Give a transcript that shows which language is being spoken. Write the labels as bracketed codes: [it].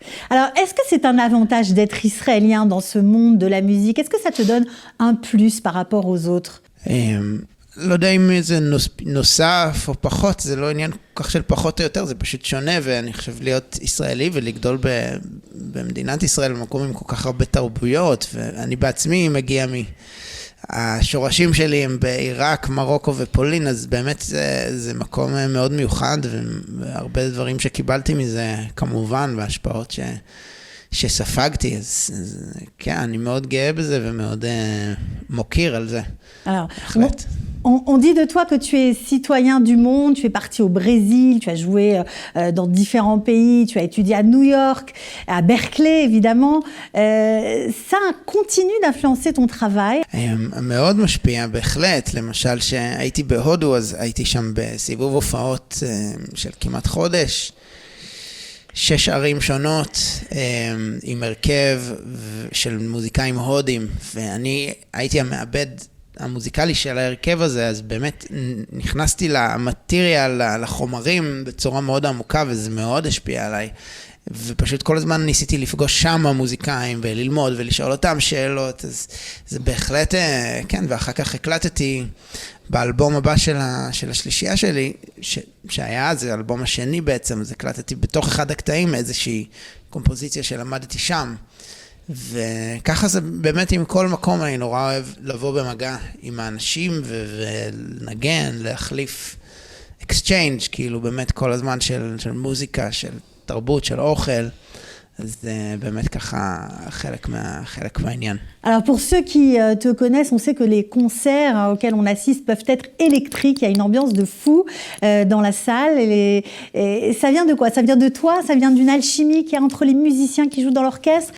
[fr] Alors, est-ce que c'est un avantage d'être israélien dans ce monde de la musique? Est-ce que ça te donne un plus par rapport aux autres? [he] לא יודע אם זה נוסף או פחות, זה לא עניין כל כך של פחות או יותר, זה פשוט שונה, ואני חושב להיות ישראלי ולגדול במדינת ישראל, במקום עם כל כך הרבה תרבויות, ואני בעצמי מגיע השורשים שלי הם בעיראק, מרוקו ופולין, אז באמת זה מקום מאוד מיוחד, והרבה דברים שקיבלתי מזה כמובן, וההשפעות שספגתי, אז כן, אני מאוד גאה בזה ומאוד מוקיר על זה. בהחלט. [fr] On dit de toi que tu es citoyen du monde, tu es parti au Brésil, tu as joué dans différents pays, tu as étudié à New York, à Berkeley évidemment. Ça continue d'influencer ton travail? [he] מאוד משפיע, בהחלט. למשל שהייתי בהודו, אז הייתי שם בסיבוב הופעות של כמעט חודש. 6 ערים שונות עם הרכב של מוזיקאים הודים, ואני הייתי המעבד המוזיקלי של ההרכב הזה, אז באמת נכנסתי למטריאל, לחומרים בצורה מאוד עמוקה, וזה מאוד השפיע עליי. ופשוט כל הזמן ניסיתי לפגוש שם המוזיקאים וללמוד ולשאול אותם שאלות, אז זה בהחלט, כן, ואחר כך הקלטתי באלבום הבא של השלישייה שלי, שהיה, זה האלבום השני בעצם, אז הקלטתי בתוך אחד הקטעים איזושהי קומפוזיציה שלמדתי שם. וככה זה באמת עם כל מקום, אני נורא אוהב לבוא במגע עם האנשים ולנגן, להחליף exchange, כאילו באמת כל הזמן של מוזיקה, של תרבות, של אוכל, אז זה באמת ככה חלק מהעניין. [fr] Alors pour ceux qui te connaissent, on sait que les concerts auxquels on assiste peuvent être électriques, il y a une ambiance de fou dans la salle, et ça vient de quoi? Ça vient de toi? Ça vient d'une alchimie qu'il y a entre les musiciens qui jouent dans l'orchestre?